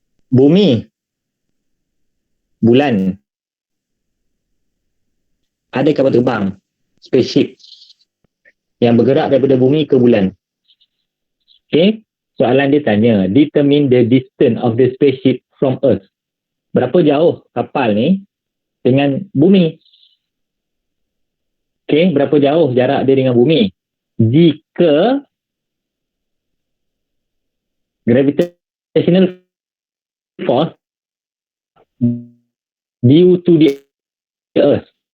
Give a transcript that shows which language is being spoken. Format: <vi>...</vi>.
<ms>Bumi, bulan, ada kapal terbang, spaceship yang bergerak daripada bumi ke bulan. Okay. Soalan dia tanya,</ms> <en>determine the distance of the spaceship from Earth.</en> <ms>Berapa jauh kapal ni dengan bumi? Okay, berapa jauh jarak dia dengan bumi? Jika</ms> <en>gravitational force due to the Earth.</en>